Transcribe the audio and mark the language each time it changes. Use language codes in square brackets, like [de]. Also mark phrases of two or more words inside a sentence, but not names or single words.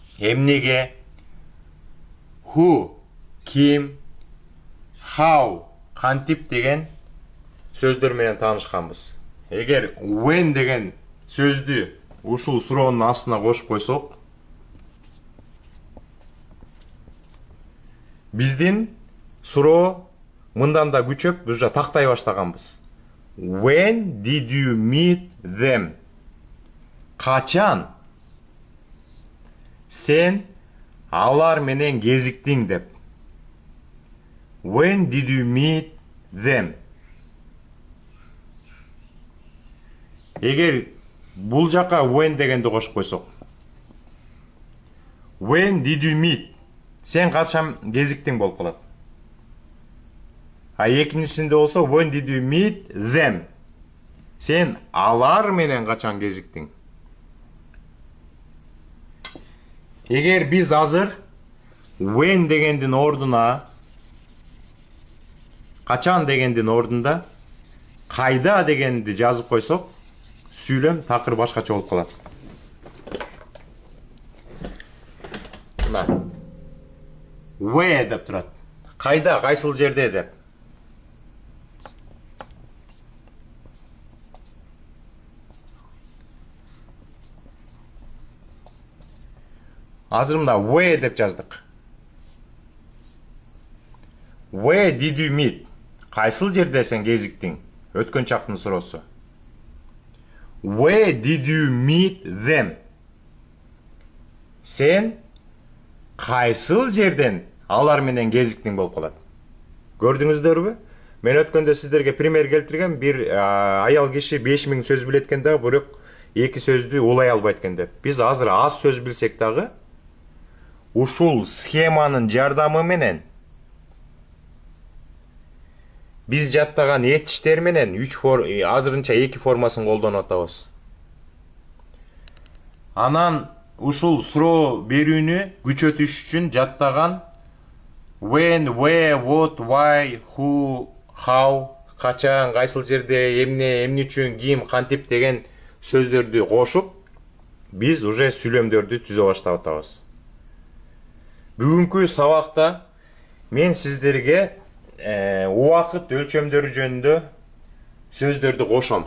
[ky] эмнеге, who, ким, how, кантип деген сөздөр менен таанышканбыз. Эгер when деген сөздү ушул суроонун астына кошуп койсок, биздин суроо мындан да күчөп уже тактай баштаганбыз. [en] When did you meet them? [ky] Качан сен алар менен кезиктиң деп. [en] When did you meet them? [ky] Эгер бул жака when дегенди кошуп койсок, [en] when did you meet? [ky] Сен качан кезиктиң болуп калат. А экинчисинде болсо [en] when did you meet them? [ky] Сен алар менен качан кезиктиң? Эгер биз азыр when дегендин ордуна качан дегендин ордунда кайда дегенди жазып койсок, сүйлөм такыр башкача болуп калат. Мына where деп турат. Кайда, кайсыл жерде деп. Азыр мына where деп жаздык. [en] Where did you meet? [ky] Кайсыл жерде сен кезиктиң? Өткөн чактын суроосу. [en] Where did you meet them? [ky] Сен кайсыл жерден алар менен кезиктиң болуп калат. Көрдүңүздөрбү? Мен өткөндө сиздерге пример келтиргем. Бир аял киши 5000 сөз билет экен да, бирок 2 сөздү улай албайт экен деп. Биз азыр аз сөз билсек дагы ушул схеманын жардамы менен биз жаттаган этиштер менен азырынча 2 формасын колдонуп атабыз. Анан ушул суроо берүүнү күчөтүш үчүн жаттаган [en] when, where, what, why, who, how, [ky] качан, кайсыл жерде, эмне үчүн, ким, кантип деген сөздөрдү кошуп, биз уже сүйлөмдөрдү түзө баштап атабыз. Бүгүнкү сабакта мен сиздерге убакыт өлчөмдөрү жөнүндө сөздөрдү кошом.